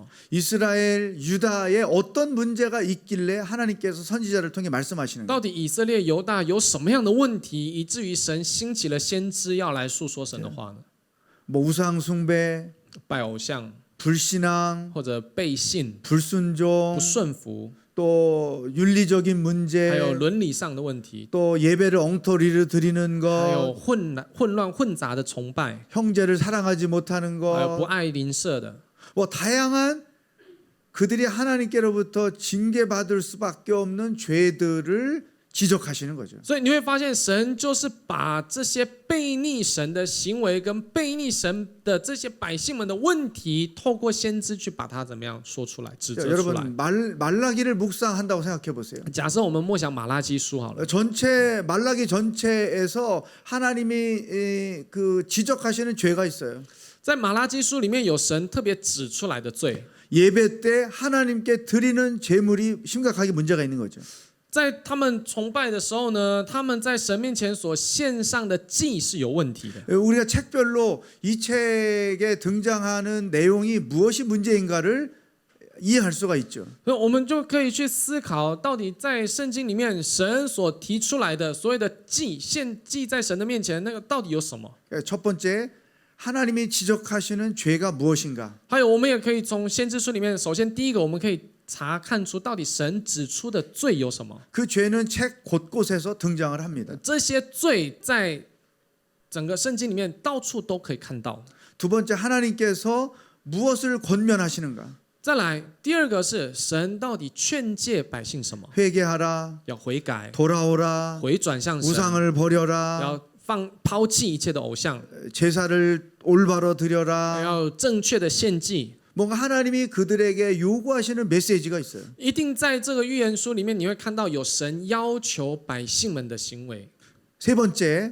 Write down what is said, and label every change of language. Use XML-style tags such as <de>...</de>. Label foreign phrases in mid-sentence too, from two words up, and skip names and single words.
<ko>이스라엘, 유다에 어떤 문제가 있길래 하나님께서 선지자를 통해 말씀하시는가?</ko> <zh>到底以色列、犹大有什么样的问题，以至于神兴起了先知要来诉说神的话呢？</zh> <ko>뭐 우상 숭배,</ko> <zh>拜偶像，</zh> <ko>불신앙,</ko> <zh>或者背信、</zh> <ko>불순종,</ko> <zh>不顺服，</zh> <ko>또 윤리적인</ko> <zh>还有</zh> <ko>문제,</ko> <zh>伦理上的问题，</zh> <ko>또 예배를 엉터리로 드리는</ko> <zh>还有</zh> <ko>것,</ko> <zh>混乱混杂的崇拜，</zh> <ko>형제를 사랑하지 못하는</ko> <zh>还有不</zh> <ko>것,</ko> <zh>爱邻舍的，</zh> <ko>뭐 다양한 그들이 하나님께로부터 징계받을 수밖에 없는 죄들을 지적하시는 거죠.</ko> <zh>所以你会发现，神就是把这些背逆神的行为跟背逆神的这些百姓们的问题，透过先知去把它怎么样说出来、指</zh> <ko>자,</ko> <zh>责出来。</zh> <ko>여러분 말라기를 묵상한다고 생각해 보세요.</ko> <zh>假设我们默想马拉基书好了，</zh> <ko>전체 말라기 전체에서 하나님이 그 지적하시는 죄가 있어요.</ko> <zh>在马拉基书里面有神特别指出来的罪，</zh> <ko>예배 때 하나님께 드리는 제물이 심각하게 문제가 있는 거죠.</ko> <zh>在他们崇拜的时候呢，他们在神面前所献上的祭是有问题的。</zh> <ko>우리가 책별로 이 책에 등장하는 내용이 무엇이 문제인가를 이해할 수가 있죠.</ko> <zh>所以我们就可以去思考，到底在圣经里面神所提出来的所谓的祭献祭在神的面前，那个到底有什么？</zh> <ko>첫 번째 하나님이 지적하시는 죄가 무엇인가?</ko> <zh>还有，我们也可以从先知书里面，首先第一个，我们可以查看出到底神指出的罪有什么。</zh> <ko>그 죄는 책 곳곳에서 등장을 합니다.</ko> <zh>这些罪在整个圣经里面到处都可以看到。</zh> <ko>두 번째 하나님께서 무엇을 권면하시는가?</ko> <zh>再来，第二个是神到底劝诫百姓什么？</zh> <ko>회개하라,</ko> <zh>要悔改，</zh> <ko>돌아오라,</ko> <zh>回转向神，</zh> <ko>우상을 버려라,</ko> <zh>要抛弃一切的偶像，</zh> <ko>제사를 올바로 드려라.</ko> <zh>要正确的献祭。</zh> <ko>뭔가 하나님이 그들에게 요구하시는 메시지가 있어요.</ko> <zh>一定在这个预言书里面，你会看到有神要求百姓们的行为。</zh> <ko>세 번째,</ko>